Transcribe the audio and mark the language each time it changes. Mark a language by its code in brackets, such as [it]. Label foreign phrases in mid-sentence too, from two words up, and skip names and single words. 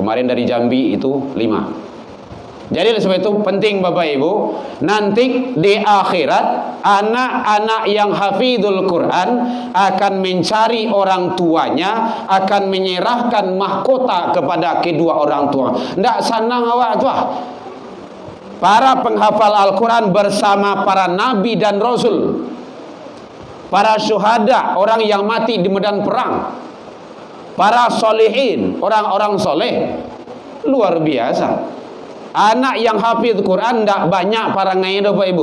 [id] Kemarin dari Jambi itu 5. Jadi sebab itu penting Bapak Ibu, nanti di akhirat anak-anak yang hafizul Quran akan mencari orang tuanya, akan menyerahkan mahkota kepada kedua orang tua. [min] Ndak sanang awak tuah. [id] Para penghafal Al-Quran bersama para nabi dan rasul, para syuhada, orang yang mati di medan perang, para solehin, orang-orang soleh, luar biasa. Anak yang hafiz Quran tidak banyak para ngai Bapak Ibu.